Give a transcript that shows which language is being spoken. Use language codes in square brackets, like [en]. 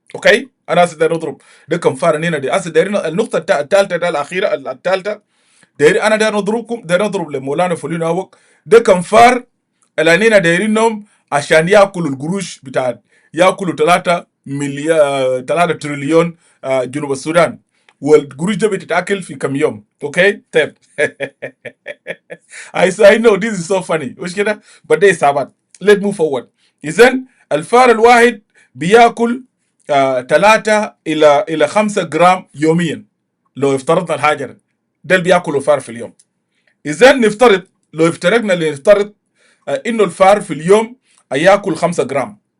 [ar] اوكي، انا هسه داير نضرب ده كم فار هنا دي. هسه دايرين النقطه الثالثه ده الاخيره الثالثه، انا داير نضرب لمولانا فولينا هوك ده كم فار اللي هنا دايرينهم عشان ياكلوا القروش بتاع ياكلوا 3 مليار 3 تريليون جنوب السودان، والقروش ده بتتاكل في كم يوم. اوكي طيب. [en] I know this is so funny [ar] مش كده؟ [en] but [ar] ده حسابات. [en] let's move forward. [ar] اذا الفار الواحد بياكل 3 الى 5 جرام يوميا. لو افترضنا الحاجه ده اللي بياكله الفار في اليوم. اذا نفترض لو افترضنا نفترض انه الفار في اليوم ياكل 5 جرام.